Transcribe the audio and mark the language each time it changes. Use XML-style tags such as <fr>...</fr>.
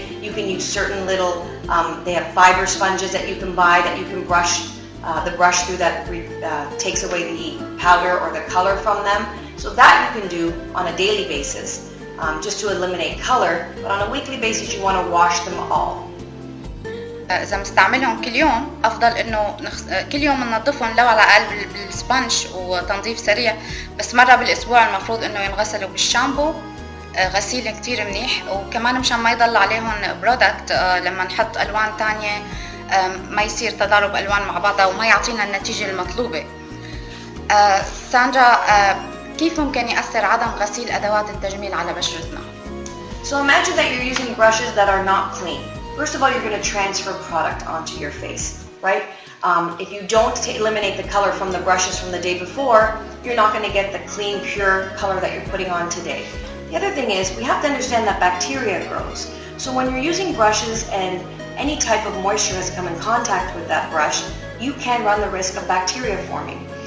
<en>You can use certain little, they have fiber sponges that you can buy that you can brush the brush through that takes away the powder or the color from them. So that you can do on a daily basis just to eliminate color, but on a weekly basis you want to wash them all.</en> <ar>إذا مستعملهم كل يوم أفضل إنه كل يوم ننظفهم لو على الأقل بالسبنج وتنظيف سريع، بس مرة بالأسبوع المفروض إنه ينغسلوا بالشامبو غسيل كتير منيح، وكمان مشان ما يضل عليهم برودكت لما نحط ألوان تانية ما يصير تضارب ألوان مع بعضها وما يعطينا النتيجة المطلوبة. ساندرا، كيف ممكن يأثر عدم غسيل أدوات التجميل على بشرتنا؟</ar> <en>So imagine that you're using brushes that are not clean. First of all, you're going to transfer product onto your face, right? If you don't eliminate the color from the brushes from the day before, you're not going to get the clean, pure color that you're putting on today. The other thing is we have to understand that bacteria grows. So when you're using brushes and any type of moisture has come in contact with that brush, you can run the risk of bacteria forming.</en>